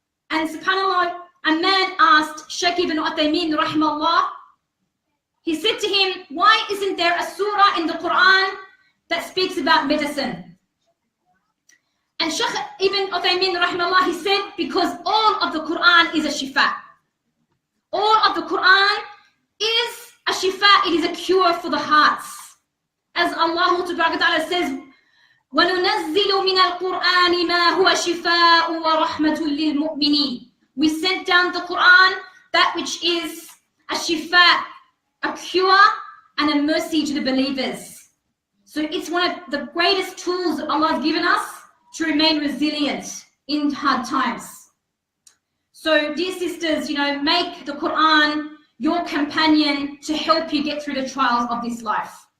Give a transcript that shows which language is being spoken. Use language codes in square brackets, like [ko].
[en] And subhanAllah, a man asked Shaykh ibn Uthaymeen rahimahullah, he said to him, why isn't there a surah in the Quran that speaks about medicine? And Shaykh ibn Uthaymeen rahimahullah, he said, because all of the Quran is a shifa. All of the Quran is a shifa, it is a cure for the hearts. [ar] As Allah Ta'ala says, وَنُنَزِّلُ مِنَ الْقُرْآنِ مَا هُوَ شِفَاءٌ وَرَحْمَةٌ لِلْمُؤْمِنِينَ. [en] We sent down the Quran, that which is a shifa, a cure, and a mercy to the believers. So it's one of the greatest tools that Allah has given us to remain resilient in hard times. So dear sisters, make the Quran your companion to help you get through the trials of this life.